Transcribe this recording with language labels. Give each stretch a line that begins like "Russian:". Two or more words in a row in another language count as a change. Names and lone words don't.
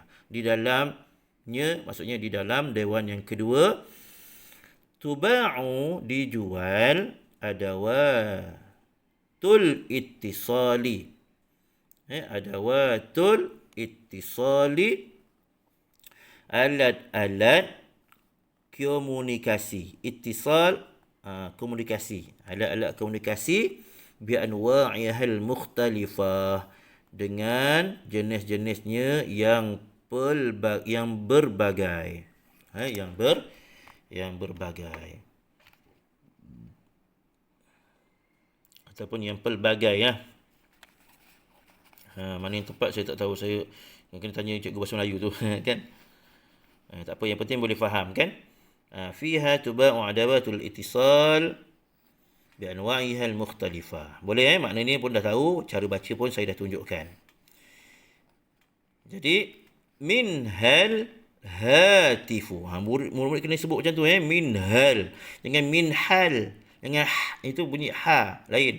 Malay: Di dalamnya, maksudnya di dalam dewan yang kedua, tuba'u dijual
Arabic: أدوات الاتصال. أدوات الاتصال,
Malay: alat-alat komunikasi. Ittisal, komunikasi. Alat-alat komunikasi
Arabic: بأنواعها المختلفة,
Malay: dengan jenis-jenisnya yang berbagai. Yang berbagai ataupun yang pelbagai mana yang tepat saya tak tahu, saya kena tanya cikgu bahasa Melayu tu kan. Tak apa, yang penting boleh faham kan.
Arabic: فيها تباع أدوات الاتصال بأنواعها المختلفة.
Malay: Boleh makna ni pun dah tahu, cara baca pun saya dah tunjukkan.
Arabic: Jadi منها الهاتف.
Malay: Murid-murid kena sebut macam tu minhal. Jangan minhal. Jangan itu bunyi ha lain.